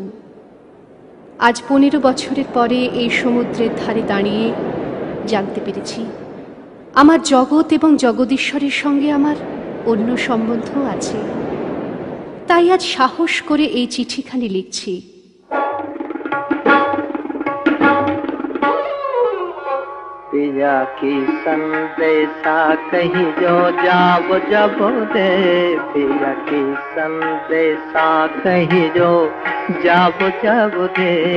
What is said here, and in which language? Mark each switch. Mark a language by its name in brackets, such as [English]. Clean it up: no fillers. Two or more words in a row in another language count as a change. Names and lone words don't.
[Bangla] আজ 15 বছরের পরে এই সমুদ্রের ধারে দাঁড়িয়ে জানতে পেরেছি আমার জগৎ এবং জগদীশ্বরের সঙ্গে আমার অন্য সম্বন্ধও আছে। তাই আজ সাহস করে এই চিঠিখানি লিখছি। [Bhojpuri] पिया की संदेशा कहीं जो जाब जब दे, पिया की संदेशा कहीं जो जाब जब दे।